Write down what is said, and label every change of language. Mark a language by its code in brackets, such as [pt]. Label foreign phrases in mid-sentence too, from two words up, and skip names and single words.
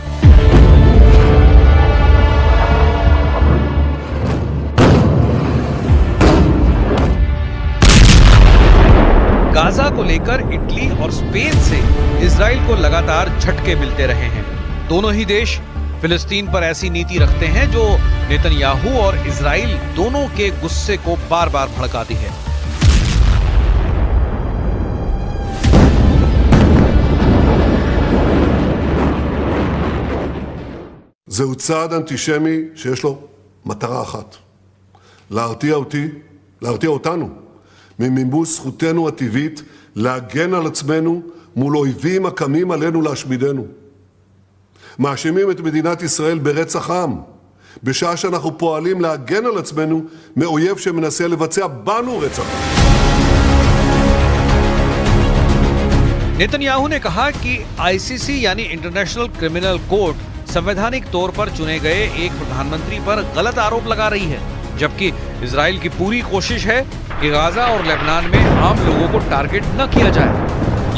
[hi] गाजा को लेकर इटली और स्पेन से इजराइल को लगातार झटके मिलते रहे हैं। दोनों ही देश फिलिस्तीन पर ऐसी नीति रखते हैं जो नेतन्याहू और इजराइल दोनों के गुस्से को बार बार भड़काती है। [he] זהו צעד אנטישמי שיש לו מטרה אחת, להרתיע אותנו ממימוש זכותנו הטבעית להגן על עצמנו מול אויבים הקמים עלינו להשמידנו. מאשימים את מדינת ישראל ברצח עם, בשעה שאנחנו פועלים להגן על עצמנו מאויב שמנסה לבצע בנו רצח עם. [hi] नेतन्याहू ने कहा कि आईसीसी यानी इंटरनेशनल क्रिमिनल कोर्ट संवैधानिक तौर पर चुने गए एक प्रधानमंत्री पर गलत आरोप लगा रही है, जबकि इजराइल की पूरी कोशिश है कि गाजा और लेबनान में आम लोगों को टारगेट न किया जाए।